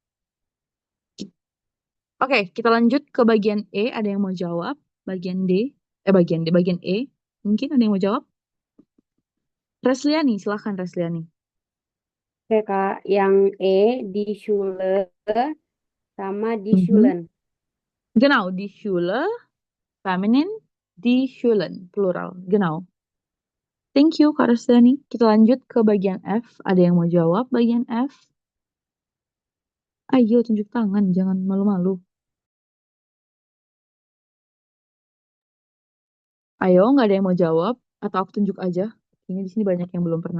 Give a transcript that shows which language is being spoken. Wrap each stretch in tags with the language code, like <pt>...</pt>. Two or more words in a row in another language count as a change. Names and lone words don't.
<id>Oke, kita lanjut ke bagian E. Ada yang mau jawab? Bagian D. Bagian E. Mungkin ada yang mau jawab? Resliani, silahkan Resliani. Oke, Kak. Yang E</id> <de>di Schule</de> <id>sama di Mhm. Schulen.</id> <de>Genau, die Schule, feminin, die Schulen, plural.</de> <id>Genau.</id> <en>Thank you,</en> <id>Kak Resliani. Kita lanjut ke bagian F. Ada yang mau jawab bagian F? Ayo, tunjuk tangan, jangan malu-malu. Ayo, nggak ada yang mau jawab? Atau aku tunjuk aja? Kayaknya di sini banyak yang belum pernah.</id>